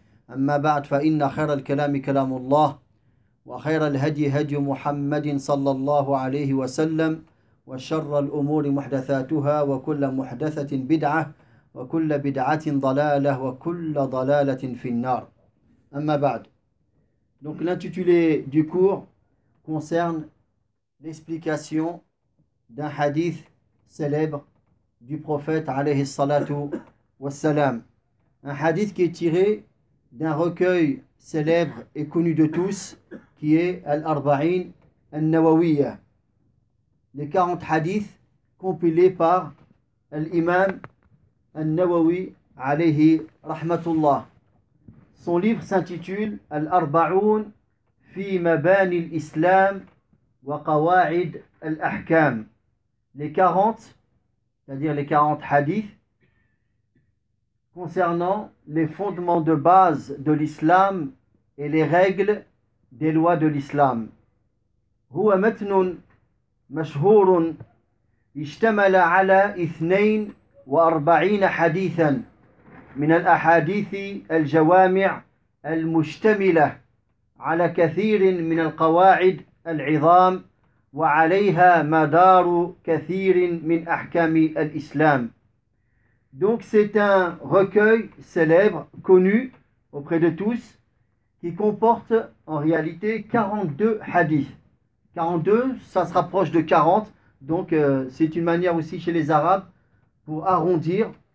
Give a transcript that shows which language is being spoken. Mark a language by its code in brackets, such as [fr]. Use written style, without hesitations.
[ar] أما بعد، فإن خير الكلام كلام الله، وخير الهدي هدي محمد صلى الله عليه وسلم، وشر الأمور محدثاتها، وكل محدثة بدعة، وكل بدعة ضلالة، وكل ضلالة في النار. أما بعد، [fr] donc l'intitulé du cours concerne l'explication d'un hadith célèbre du prophète alayhi salatu wa salam. Un hadith qui est tiré d'un recueil célèbre et connu de tous, qui est Al-Arba'in Al-Nawawiyyah. Les 40 hadiths compilés par l'imam Al-Nawawi alayhi rahmatullah. Son livre s'intitule Al-Arba'un fi mabani l'islam wa qawa'id al-ahkam. Les 40, c'est-à-dire les 40 hadiths concernant les fondements de base de l'islam et les règles des lois de l'islam. [ar] هو متن مشهور اشتمل على 42 حديثا من الأحاديث الجوامع المشتملة على كثير من القواعد العظام وعليها مدار كثير من أحكام الإسلام. [fr] Donc c'est un recueil célèbre, connu auprès de tous, qui comporte en réalité 42 hadiths. 42, ça se rapproche de 40, donc c'est une manière aussi chez les Arabes pour arrondir.